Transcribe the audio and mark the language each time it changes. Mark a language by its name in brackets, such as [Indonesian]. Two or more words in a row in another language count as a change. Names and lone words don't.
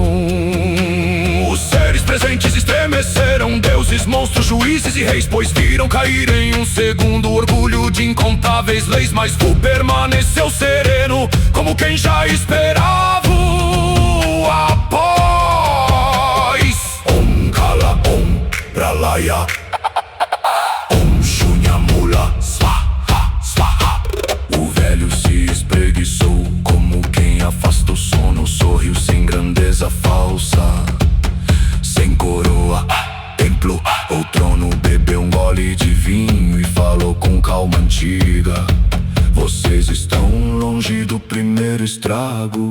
[Portuguese] Os seres presentes estremeceram, deuses, monstros, juízes e reis, pois viram cair em um segundo o orgulho de incontáveis leis. Mas Fu permaneceu sereno, como quem já esperava o após. [Sanskrit] Om Kala Om Pralaya, Om Shunya Mula Swaha Swaha. [Portuguese] O velho se espreguiçou, como quem afasta o sono. Sorriu sem grandeza falsa, sem coroa, templo ou trono. Bebeu um gole de vinho e falou com calma antiga: vocês estão longe do primeiro estrago.